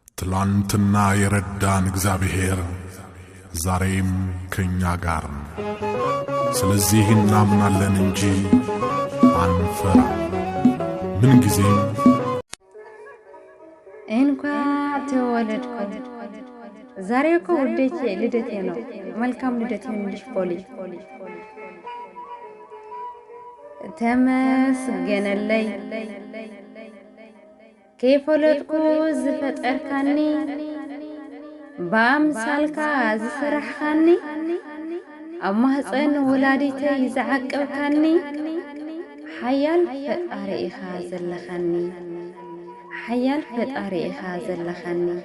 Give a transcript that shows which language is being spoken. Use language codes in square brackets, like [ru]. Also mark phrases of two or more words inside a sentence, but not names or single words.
[am] ትላንትና የረዳን እግዚአብሔር ዛሬም ከኛ ጋር ነው። ስለዚህ እናምናለን እንጂ አንፈራ። ምን ጊዜም እንኳን ተወለድኩ። ዛሬ እኮ ውዴቴ ልደቴ ነው። መልካም ልደት ይሁንልሽ ፖሊ። ተመስገነለይ [ti] ከይፈለጥኩ ዝፈጠርካኒ በአምሳልካ ዝስራሕካኒ ኣብ ማህፀን ወላዲተይ ዝዓቅብካኒ ሓያል ፈጣሪ ኢኻ ዘለኻኒ ሓያል ፈጣሪ ኢኻ ዘለኻኒ